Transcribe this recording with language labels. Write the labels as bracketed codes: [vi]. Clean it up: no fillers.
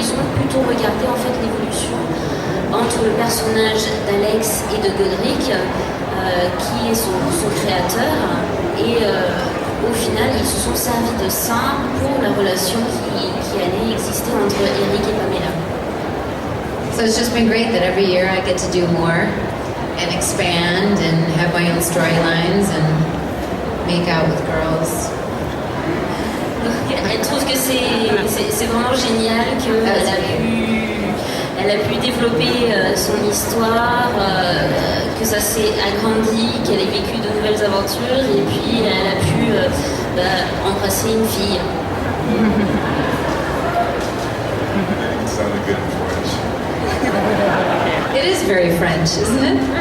[fr] Ils ont plutôt regardé en fait l'évolution entre le personnage d'Alex et de Godric, qui est son créateur, et au final, ils se sont servis de ça pour la relation qui allait exister entre Eric et Pamela. [en] So it's just been great that every year I get to do more and expand and have my own storylines and make out with girls. [fr] Elle trouve que c'est vraiment génial qu'elle a pu développer son histoire, que ça s'est agrandi, qu'elle ait vécu de nouvelles aventures et puis elle a pu embrasser une fille. [en] It sounded good in French. It is very French, isn't it?